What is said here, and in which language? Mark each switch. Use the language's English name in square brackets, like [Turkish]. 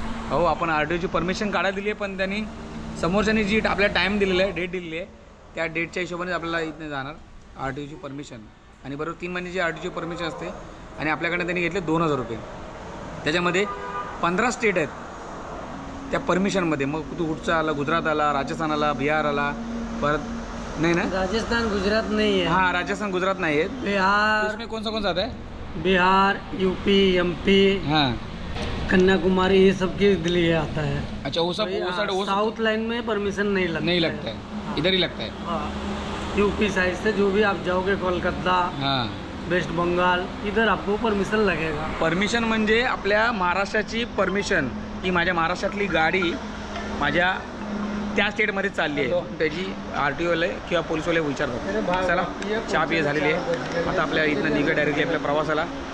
[Marathi] हो, आपण RTOची परमिशन काढा दिली आहे, पण त्यांनी समोरच्यानी जी आपल्याला टाईम दिलेला आहे, डेट दिलेली आहे, त्या डेटच्या हिशोबाने आपल्याला इथनं जाणार RTOची परमिशन. आणि बरोबर 3 महिन्याची RTOची परमिशन असते. आणि आपल्याकडे त्यांनी घेतले 2000 रुपये. त्याच्यामध्ये 15 स्टेट आहेत त्या परमिशनमध्ये. मग तू कुठचा आला? गुजरात आला, राजस्थान आला, बिहार आला, [Hindi] परत नहीं ना? राजस्थान गुजरात नहीं है. हाँ राजस्थान गुजरात नहीं है. बिहार. उसमें कौन सा आता है? बिहार, यूपी, MP, हाँ कन्याकुमारी, ये सब की दिल्ली आता है. अच्छा, वो सब वो साउथ लाइन में परमिशन नहीं लगता है. इधर ही लगता है. हाँ. यूपी साइड से जो भी आप जाओगे, कोलकाता, हाँ वेस्ट बंगाल, इधर आपको परमिशन लगेगा. [Marathi] परमिशन म्हणजे आपल्या महाराष्ट्राची परमिशन. की माझ्या महाराष्ट्रातली गाडी माझ्या त्या स्टेटमध्ये चालली आहे, त्याची RTOवाले किंवा पोलीसवाले विचारतात. चला चहा पिये झालेली आहे. आता आपल्या इथनं निघा डायरेक्टली आपल्या प्रवासाला.